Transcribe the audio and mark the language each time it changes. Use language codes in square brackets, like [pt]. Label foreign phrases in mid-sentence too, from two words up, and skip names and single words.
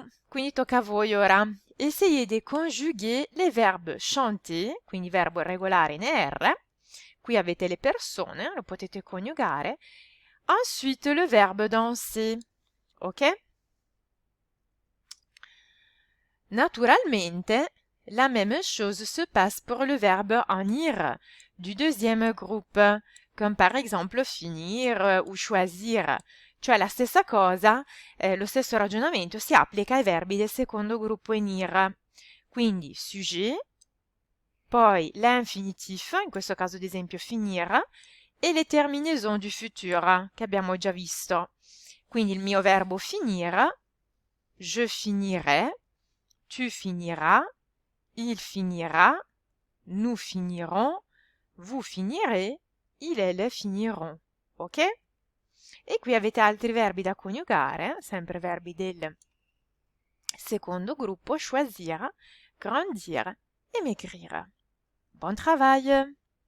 [it] Quindi tocca a voi ora. [fr] Essayez de conjuguer les verbes chanter, [it] quindi verbo regolare in R. Qui avete le persone, lo potete coniugare. [fr] Ensuite, le verbe danser. Ok? Naturalmente, la même chose se passe pour le verbe en ir du deuxième groupe, comme par exemple finir ou choisir. [it] Cioè la stessa cosa, lo stesso ragionamento si applica ai verbi del secondo gruppo in ir. Quindi sujet, poi l'infinitif, in questo caso ad esempio finire, e [fr] le terminaisons du futur, [it] che abbiamo già visto. Quindi il mio verbo finire, [fr] je finirai, tu finiras, il finira, nous finirons, vous finirez, il et elle finiront. Ok? [it] E qui avete altri verbi da coniugare, sempre verbi del secondo gruppo, [fr] choisir, grandir e maigrir. Bon travail!